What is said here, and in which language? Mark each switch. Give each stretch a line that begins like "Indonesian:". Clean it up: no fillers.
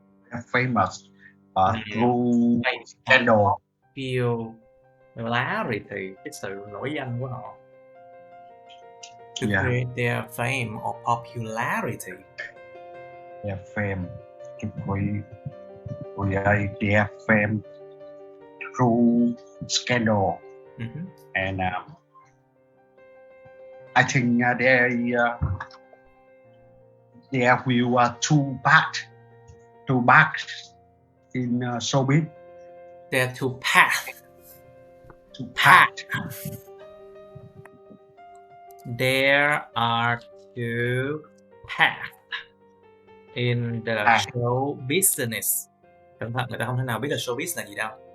English: They're famous through scandal.
Vietnamese: Popularity, cái sự nổi danh của họ.
English: To create their fame or popularity. Their fame, to create their fame through scandal. And I think they will too bad in showbiz. They're too path. There are two paths in the show business.
Vietnamese: Cẩn thận, người ta không thể nào biết là showbiz là gì đâu.